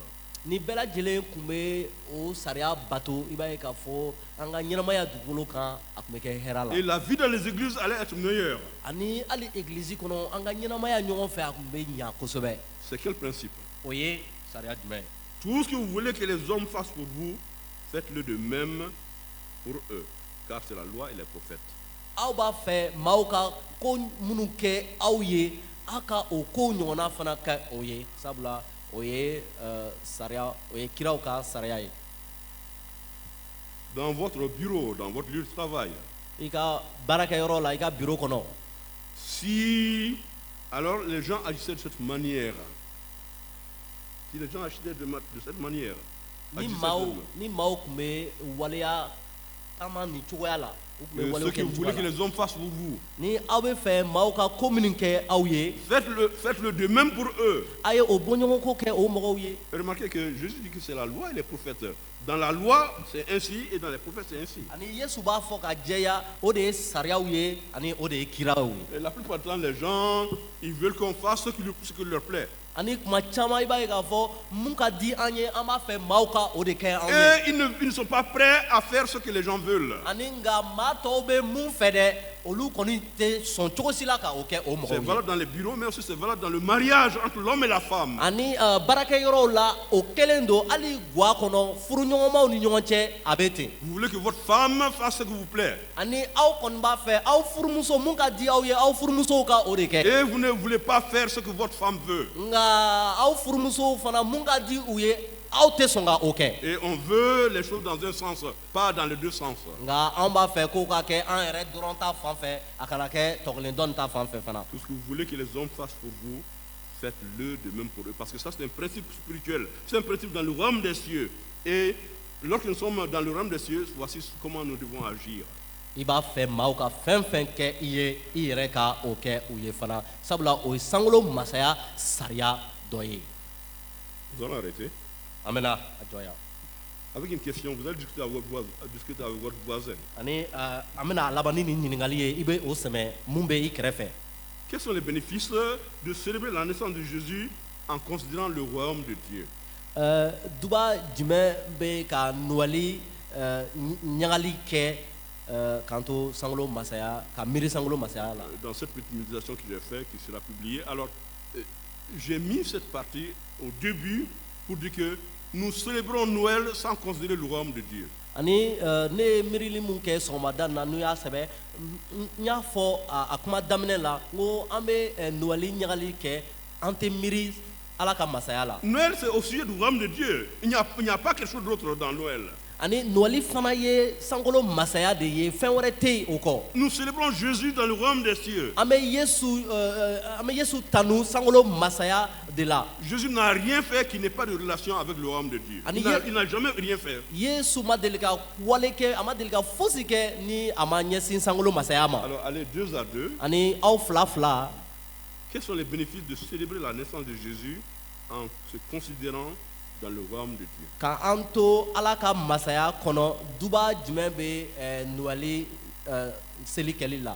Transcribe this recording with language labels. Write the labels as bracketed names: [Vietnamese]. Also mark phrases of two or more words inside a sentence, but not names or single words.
[Bambara] Ni bɛɛ lajɛlen tun bɛ o sariya bato, i b'a ye k'a fɔ an ka ɲɛnamaya dugukolo kan a tun bɛ kɛ hɛrɛ la. [French] Et la vie dans les églises allait être meilleure. [Bambara] Ani hali église kɔnɔ an ka ɲɛnamaya ɲɔgɔn fɛ a tun bɛ ɲa kosɛbɛ. [French] C'est quel principe? [Bambara] O ye sariya jumɛn ye? [French] Tout ce que vous voulez que les hommes fassent pour vous, faites-le de même pour eux, car c'est la loi et les prophètes. [Bambara] Aw b'a fɛ maaw ka ko minnu kɛ aw ye, aw ka o ko ɲɔgɔnna fana kɛ o ye, sabula o ye sariya, o ye kiraw ka sariya ye. [French] Dans votre bureau, dans votre lieu de travail, [Bambara] I ka baarakɛyɔrɔ la, i ka bureau kɔnɔ. [French] si alors les gens agissaient de cette manière, si les gens agissaient de cette manière, [Bambara] Ni [French] agissaient [Bambara] maaw tun bɛ waleya taama nin cogoya la, u tun bɛ [French] ce [Bambara] waleyaw [French] que [Bambara] kɛ [French] vous [Bambara] nin [French] voulez [Bambara] cogoya [French] que [Bambara] la. [French] les hommes fassent pour vous, [Bambara] Ni aw bɛ fɛ maaw ka ko minnu kɛ aw ye, [French] faites-le de même pour eux. [Bambara] a ye o bɔɲɔgɔnko kɛ o mɔgɔw ye. [French] Remarquez que Jésus dit que c'est la loi et les prophètes. Dans la loi, c'est ainsi, et dans les prophètes, c'est ainsi. [Bambara] Ani Yesu b'a fɔ ka jɛya, o de ye sariyaw ye ani o de ye kiraw ye. [French] Et la plupart du temps, les gens, ils veulent qu'on fasse ce qui leur plaît. [Bambara] Ani kuma caman i b'a ye k'a fɔ mun ka di an ye an b'a fɛ maaw ka o de kɛ anw ye. [French] Et ils ne sont pas prêts à faire ce que les gens veulent. [Bambara] Ani nka maa tɔw bɛ mun fɛ dɛ, olu kɔni tɛ sɔn cogo si la ka o kɛ o [French] C'est [Bambara] mɔgɔw ye. [French] valable dans les bureaux, mais aussi c'est valable dans le mariage entre l'homme et la femme. [Bambara] Ani baarakɛyɔrɔw la o kɛlen don hali guwa kɔnɔ furuɲɔgɔnmaw ni ɲɔgɔn cɛ a bɛ ten. [French] Vous voulez que votre femme fasse ce qui vous plaît. [Bambara] Ani aw kɔni b'a fɛ aw furumuso mun ka di aw ye aw furumusow ka o de kɛ. [French] Et vous ne voulez pas faire ce que votre femme veut. [Bambara] Nka aw furumusow fana mun ka di u ye aw tɛ sɔn ka o kɛ. [French] Et on veut les choses dans un sens, pas dans les deux sens. [Bambara] Nka anw b'a fɛ k'o ka kɛ an yɛrɛ dɔrɔn ta fan fɛ a kana kɛ tɔkelen dɔnni ta fan fɛ fana. [French] Tout ce que vous voulez que les hommes fassent pour vous, faites-le de même pour eux. Parce que ça, c'est un principe spirituel. C'est un principe dans le royaume des cieux. Et lorsque nous sommes dans le royaume des cieux, voici comment nous devons agir. [Bambara] I b'a fɛ maaw ka fɛn fɛn kɛ i ye i yɛrɛ ka o kɛ u ye fana sabula o ye sankolo masaya sariya dɔ ye. [French] Nous allons arrêter. [Bambara] An bɛna a jɔ yan. [French] Avec une question, vous allez discuter avec votre voisin. [Bambara] Ani an bɛna a laban ni nin ɲininkali ye i bɛ o sɛmɛ mun bɛ i kɛrɛfɛ. [French] Quels sont les bénéfices de célébrer la naissance de Jésus en considérant le royaume de Dieu? [Bambara] Duba jumɛn bɛ ka nɔgɔli ɲagali kɛ k'an to sankolo masaya ka miiri sankolo masaya la. [French] Dans cette petite méditation que j'ai faite, qui sera publiée, alors j'ai mis cette partie au début pour dire que nous célébrons Noël sans considérer le royaume de Dieu. [Bambara] Ani ne ye miirili mun kɛ sɔgɔmada na n'u y'a sɛbɛ n y'a fɔ a kuma daminɛ la n ko an bɛ nɔgɔli ɲagali kɛ an tɛ miiri ala ka masaya la. [French] Noël, c'est au sujet du royaume de Dieu. Il n'y a pas quelque chose d'autre dans Noël. [Bambara] Ani nɔgɔli fana ye sankolo masaya de ye fɛn wɛrɛ tɛ yen o kɔ. [French] Nous célébrons Jésus dans le royaume des cieux. [Bambara] An bɛ Yesu tanu sankolo masaya de la. [French] Jésus n'a rien fait qui n'ait pas de relation avec le royaume de Dieu. Il n'a jamais rien fait. [Bambara] Yesu ma deli ka wale kɛ a ma deli ka fosi kɛ ni a ma ɲɛsin sankolo masaya ma. [French] Alors allez 2 à 2. [Bambara] Ani aw fila fila. [French] Quels sont les bénéfices de célébrer la naissance de Jésus en se considérant dans le royaume de Dieu? [Bambara] Ka an to ala ka masaya kɔnɔ duba jumɛn bɛ nɔgɔli seli kɛli la.